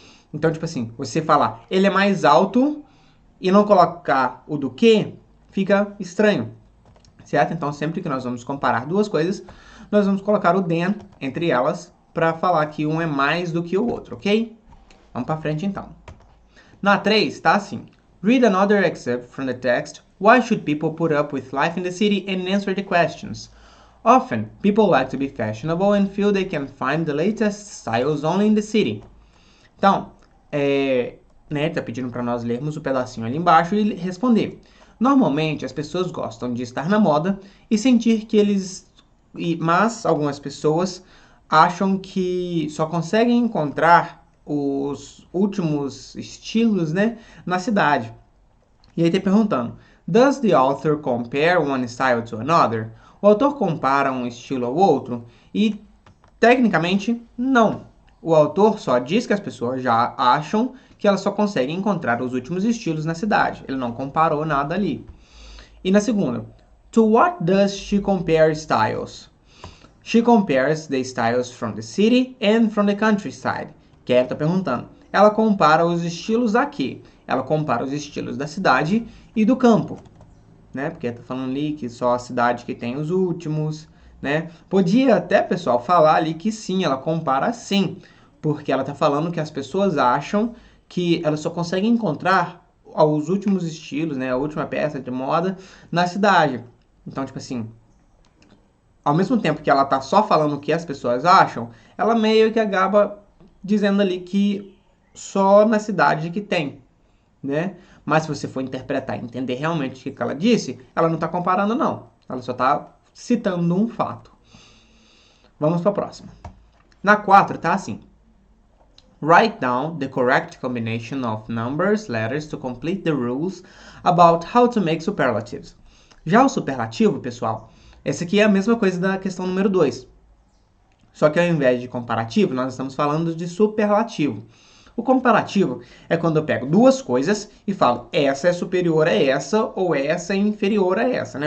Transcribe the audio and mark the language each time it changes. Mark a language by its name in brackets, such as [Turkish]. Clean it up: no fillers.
[Portuguese] Então, tipo assim, você falar ele é mais alto e não colocar o do que, fica estranho, certo? Então, sempre que nós vamos comparar duas coisas, nós vamos colocar o than entre elas para falar que um é mais do que o outro, ok? Vamos para frente então. Na 3, tá assim. [English] Read another excerpt from the text. Why should people put up with life in the city and answer the questions? Often, people like to be fashionable and feel they can find the latest styles only in the city. [Portuguese] Então, né, tá pedindo para nós lermos o pedacinho ali embaixo e responder. Normalmente, as pessoas gostam de estar na moda e sentir que mas algumas pessoas acham que só conseguem encontrar os últimos estilos, né, na cidade. E aí tá perguntando, [English] does the author compare one style to another? [Portuguese] O autor compara um estilo ao outro? E, tecnicamente, não. O autor só diz que as pessoas já acham que elas só conseguem encontrar os últimos estilos na cidade. Ele não comparou nada ali. E na segunda, [English] to what does she compare styles? She compares the styles from the city and from the countryside. [Portuguese] Que ela está perguntando. Ela compara os estilos a quê? Ela compara os estilos da cidade e do campo. Né? Porque está falando ali que só a cidade que tem os últimos. Né? Podia até, pessoal, falar ali que sim, ela compara sim. Porque ela está falando que as pessoas acham que elas só conseguem encontrar os últimos estilos, né? A última peça de moda na cidade. Então, tipo assim, ao mesmo tempo que ela tá só falando o que as pessoas acham, ela meio que acaba dizendo ali que só na cidade que tem, né? Mas se você for interpretar e entender realmente o que ela disse, ela não está comparando, não. Ela só está citando um fato. Vamos para a próxima. Na 4 tá assim. [English] Write down the correct combination of numbers, letters to complete the rules about how to make superlatives. [Portuguese] Já o superlativo, pessoal, essa aqui é a mesma coisa da questão número 2. Só que ao invés de comparativo, nós estamos falando de superlativo. O comparativo é quando eu pego duas coisas e falo, essa é superior a essa ou essa é inferior a essa, né?